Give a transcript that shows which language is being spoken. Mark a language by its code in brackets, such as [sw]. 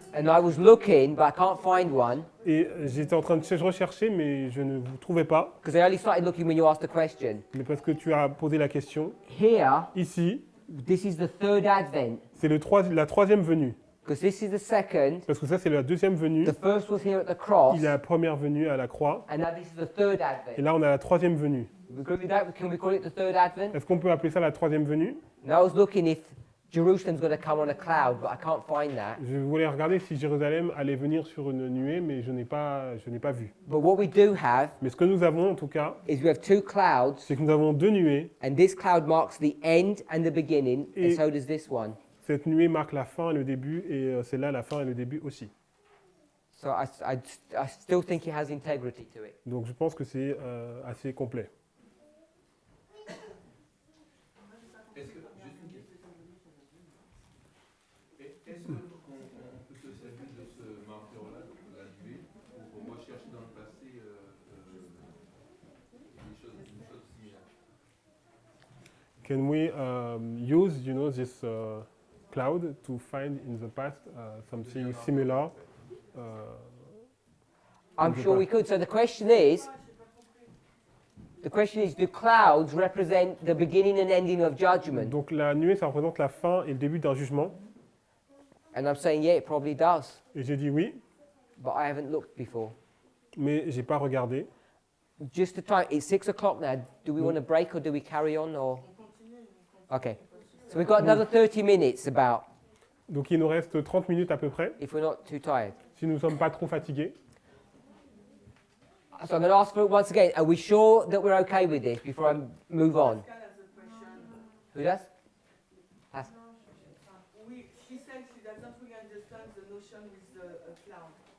[en] And I was looking, but I can't find one [fr] Et j'étais en train de rechercher, mais je ne vous trouvais pas. [en] because I only started looking when you asked the question. [fr] Mais parce que tu as posé la question. [en] Here, [fr] Ici, [en] this is the third advent [fr] c'est la troisième venue. [en] because this is the second. [fr] Parce que ça, c'est la deuxième venue. [en] The first was here at the cross, [fr] Il y a la première venue à la croix. [en] and now this is the third [fr] Et [en] advent. [fr] là, on a la troisième venue. [en] We agree with that? Can we call it the third advent? [fr] Est-ce qu'on peut appeler ça la troisième venue? [en] And I was looking if Jerusalem's going to come on a cloud, but I can't find that. [fr] Je voulais regarder si Jérusalem allait venir sur une nuée, mais je n'ai pas vu. [en] But what we do have [fr] Mais ce que nous avons en tout cas, [en] is we have two clouds, [fr] c'est que nous avons deux nuées. [en] and this cloud marks the end and the beginning, and [fr] Et- [en] so does this one. [fr] Cette nuée marque la fin et le début, et celle-là, la fin et le début aussi. [en] So I still think it has integrity to it. [fr] Donc je pense que c'est assez complet. Est-ce que, juste une question. Est-ce qu'on peut se servir de ce marqueur-là, de la nuée, pour rechercher dans le passé une chose similaire? [en] Can we use, this cloud to find in the past something similar? I'm sure we could. So the question is, do clouds represent the beginning and ending of judgment? [fr] Donc la nuée, ça représente la fin et le début d'un jugement. [en] And I'm saying, yeah, it probably does. [fr] Et j'ai dit oui, [en] But I haven't looked before. [fr] mais j'ai pas regardé. [en] Just to try, it's 6 o'clock now. Do we want to break or do we carry on? Or okay. So we've got another 30 minutes about, [fr] Donc il nous reste 30 minutes à peu près, [en] if we're not too tired. [fr] si nous ne sommes pas trop fatigués. [en] So I'm going to ask for it once again. Are we sure that we're okay with this before I move on? Who does? She said she doesn't really understand the notion with the cloud.